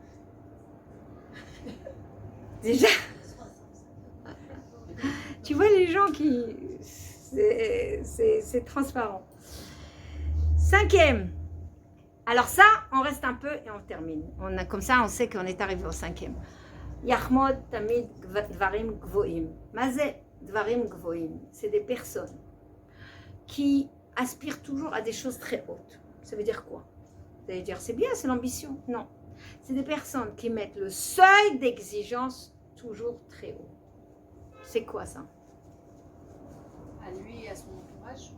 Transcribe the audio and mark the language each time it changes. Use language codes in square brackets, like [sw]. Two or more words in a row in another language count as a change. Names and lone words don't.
[fr] Déjà, tu vois les gens qui... C'est transparent. Cinquième. Alors ça, on reste un peu et on termine. Comme ça, on sait qu'on est arrivé au cinquième. [he] יחמוד תמיד דברים גבוהים. מה זה דברים גבוהים. [fr] C'est des personnes qui aspirent toujours à des choses très hautes. Ça veut dire quoi? Vous allez dire, c'est bien, c'est l'ambition. Non. C'est des personnes qui mettent le seuil d'exigence toujours très haut. C'est quoi ça? À lui et à son entourage.